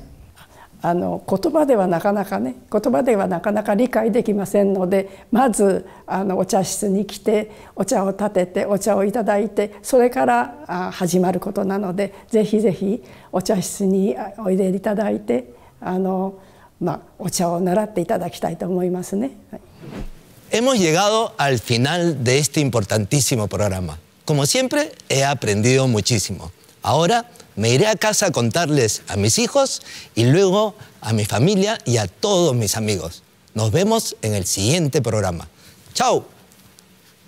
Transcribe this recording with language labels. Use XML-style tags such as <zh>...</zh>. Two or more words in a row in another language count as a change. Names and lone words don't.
<ja>言葉ではなかなか理解できませんので、まずお茶室に来てお茶を立ててお茶をいただいて、それから始まることなので、ぜひぜひお茶室においでいただいてお茶を習っていただきたいと思いますね。</ja> <es>Hemos llegado al final de este importantísimo programa. Como siempre, he aprendido muchísimo. Ahora me iré a casa a contarles a mis hijos y luego a mi familia y a todos mis amigos. Nos vemos en el siguiente programa.</es>